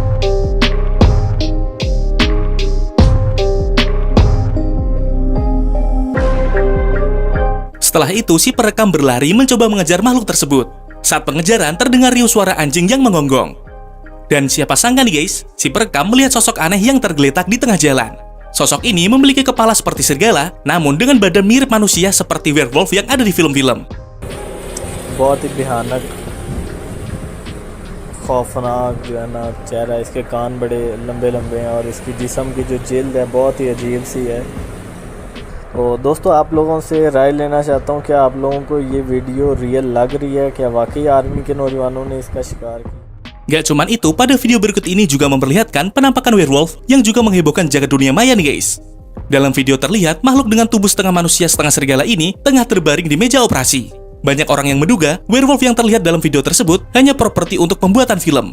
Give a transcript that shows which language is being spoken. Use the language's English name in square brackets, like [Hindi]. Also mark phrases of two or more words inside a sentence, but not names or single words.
[Indonesian] Setelah itu, si perekam berlari mencoba mengejar makhluk tersebut. Saat pengejaran, terdengar riuh suara anjing yang menggonggong. Dan siapa sangka nih guys, si perekam melihat sosok aneh yang tergeletak di tengah jalan. Sosok ini memiliki kepala seperti serigala, namun dengan badan mirip manusia seperti werewolf yang ada di film-film. [Hindi] बहुत ही भयानक खौफनाक जो है ना चेहरा, इसके कान बड़े लंबे लंबे हैं और इसकी जिस्म की जो जिल्द है बहुत ही अजीब सी है। तो दोस्तों, आप लोगों से राय लेना चाहता हूँ, क्या आप लोगों को ये वीडियो रियल लग रही है? क्या वाकई आर्मी के नौजवानों ने इसका शिकार किया? [Indonesian] Gak cuman itu, pada video berikut ini juga memperlihatkan penampakan werewolf yang juga menghebohkan jagat dunia maya nih guys. Dalam video terlihat makhluk dengan tubuh setengah manusia setengah serigala ini tengah terbaring di meja operasi. Banyak orang yang menduga werewolf yang terlihat dalam video tersebut hanya properti untuk pembuatan film.